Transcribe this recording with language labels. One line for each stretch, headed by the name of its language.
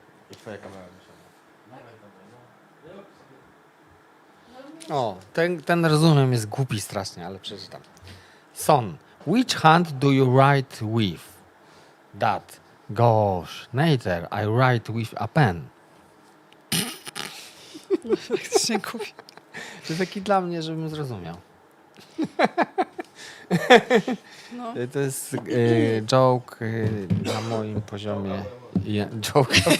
Polish: I twoja kamera O, ten rozumiem jest głupi strasznie, ale przeczytam.
English: Son, which hand do you write with? Dad, gosh, neither, I write with a pen.
Polish: Faktycznie kupi. To taki dla mnie, żebym zrozumiał. No. To jest joke na moim poziomie.
English: Joke.